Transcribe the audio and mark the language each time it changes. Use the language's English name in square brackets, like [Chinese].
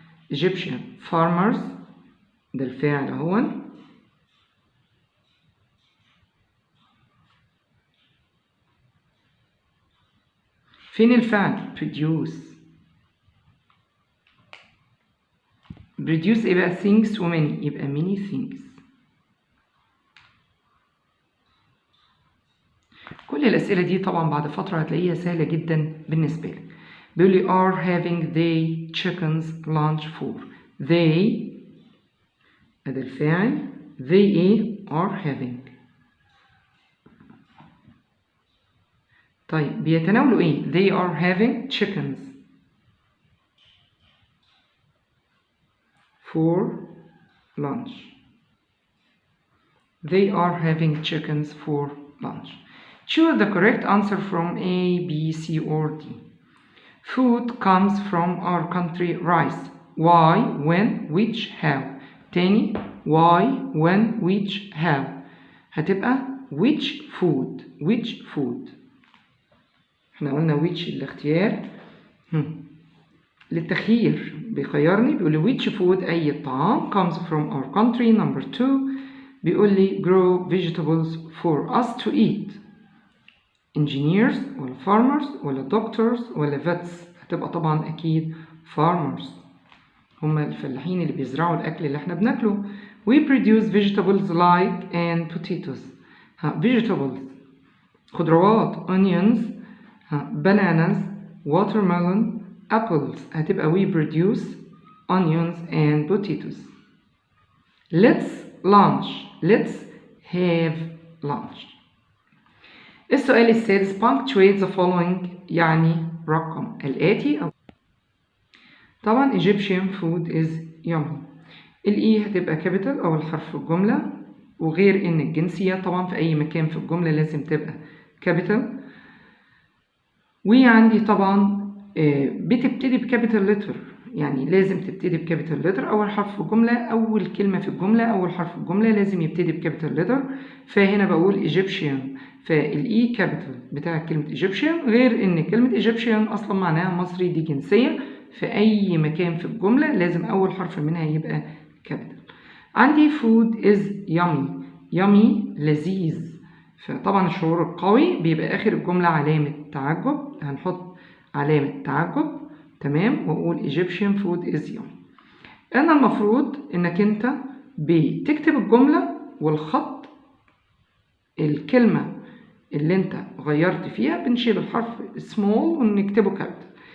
[English] Egyptian farmers [Arabic] ده الفاعل اهو فين الفعل produce ايه بقى things وmany يبقى [English] many things. [Arabic] كل الأسئلة دي طبعا بعد فترة هتلاقيها سهلة جدا بالنسبة لك. بيقول لي [English] are having they chickens lunch for. they [Arabic] أداة الفاعل [English] they are having. [Arabic] طيب بيتناولوا [English] they are having chickens for lunch. they are having chickens for lunch. Choose the correct answer from A, B, C, or D. Food comes from our country, rice. Why, when, which, how. [Arabic] تاني [English] why, when, which, how. [Arabic] هتبقى [English] which food. [Arabic] احنا قلنا which الاختيار للتخيير بيخيرني بيقول لي [English] which food [Arabic] أي الطعام [English] comes from our country. number 2 [Arabic] بيقول لي [English] grow vegetables for us to eat. engineers ولا farmers ولا doctors ولا vets. [Arabic] هتبقى طبعا أكيد farmers هما الفلاحين اللي بيزرعوا الأكل اللي احنا بناكله. [English] we produce vegetables like and potatoes. vegetables [Arabic] خضروات [English] onions bananas watermelon apples. هتبقى we produce onions and potatoes. let's have lunch. [Arabic] السؤال السادس [English] punctuate the following [Arabic] يعني رقم الآتي. طبعا [English] Egyptian food is yummy. [Arabic] الإي هتبقى capital أو الحرف في الجملة وغير إن الجنسية طبعا في أي مكان في الجملة لازم تبقى capital. وعندي طبعا بتبتدي بكابيتال لتر يعني لازم تبتدي بكابيتال لتر. أول حرف في الجملة أول كلمة في الجملة أول حرف في الجملة لازم يبتدي بكابيتال لتر. فهنا بقول Egyptian فالإي كابيتال بتاع كلمة Egyptian غير إن كلمة Egyptian أصلا معناها مصري دي جنسية في أي مكان في الجملة لازم أول حرف منها يبقى كابيتال. عندي [English] food is yummy. [Arabic] yummy لذيذ. فطبعا الشعور القوي بيبقى آخر الجملة علامة تعجب، هنحط علامة تعجب تمام وأقول [English] Egyptian food is yummy. [Arabic] أنا المفروض إنك أنت بتكتب الجملة والخط الكلمة اللي أنت غيرت فيها بنشيل الحرف small ونكتبه كابيتال.